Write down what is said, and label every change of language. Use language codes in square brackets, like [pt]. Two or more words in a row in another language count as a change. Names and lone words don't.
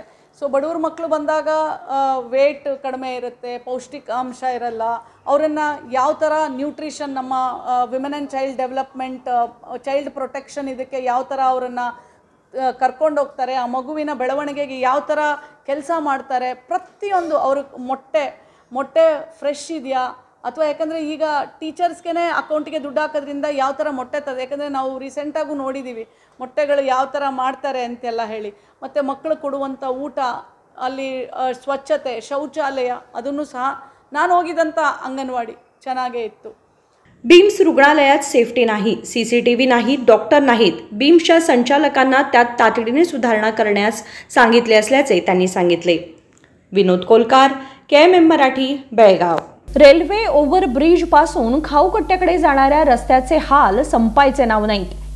[kn] ಸೊ ಬಡವ್ರ ಮಕ್ಕಳು ಬಂದಾಗ ವೇಟ್ ಕಡಿಮೆ ಇರುತ್ತೆ, ಪೌಷ್ಟಿಕಾಂಶ ಇರಲ್ಲ, ಅವರನ್ನು ಯಾವ ಥರ ನ್ಯೂಟ್ರಿಷನ್, ನಮ್ಮ [en] women and child development, child protection, [kn] ಇದಕ್ಕೆ ಯಾವ ಥರ ಅವರನ್ನು ಕರ್ಕೊಂಡು ಹೋಗ್ತಾರೆ, ಆ ಮಗುವಿನ ಬೆಳವಣಿಗೆಗೆ ಯಾವ ಥರ ಕೆಲಸ ಮಾಡ್ತಾರೆ, ಪ್ರತಿಯೊಂದು ಅವ್ರ ಮೊಟ್ಟೆ ಫ್ರೆಶ್ ಇದೆಯಾ, ಅಥವಾ ಯಾಕಂದರೆ ಈಗ ಟೀಚರ್ಸ್ಗೆ ಅಕೌಂಟಿಗೆ ದುಡ್ಡು ಹಾಕೋದ್ರಿಂದ ಯಾವ ಥರ ಮೊಟ್ಟೆ ತದೆ, ಯಾಕಂದರೆ ನಾವು ರೀಸೆಂಟಾಗೂ ನೋಡಿದ್ದೀವಿ ಮೊಟ್ಟೆಗಳು ಯಾವ ಥರ ಮಾಡ್ತಾರೆ ಅಂತೆಲ್ಲ ಹೇಳಿ। ಮತ್ತು ಮಕ್ಕಳು ಕೊಡುವಂಥ ಊಟ, ಅಲ್ಲಿ ಸ್ವಚ್ಛತೆ, ಶೌಚಾಲಯ, ಅದನ್ನು ಸಹ ನಾನು ಹೋಗಿದ್ದಂಥ ಅಂಗನವಾಡಿ ಚೆನ್ನಾಗೇ ಇತ್ತು। [mr] बीम्स रुग्णालयात सेफ्टी नाही, CCTV नाही, डॉक्टर नाहीत। बीम्सच्या संचालकांना त्यात तातडीने सुधारणा करण्यास सांगितले असल्याचे त्यांनी सांगितले। विनोद कोलकार, KMM मराठी बेळगाव। रेल्वे ओव्हरब्रिज पासून खाऊकट्ट्याकडे जाणाऱ्या रस्त्याचे हाल संपायचे नाव नाहीत।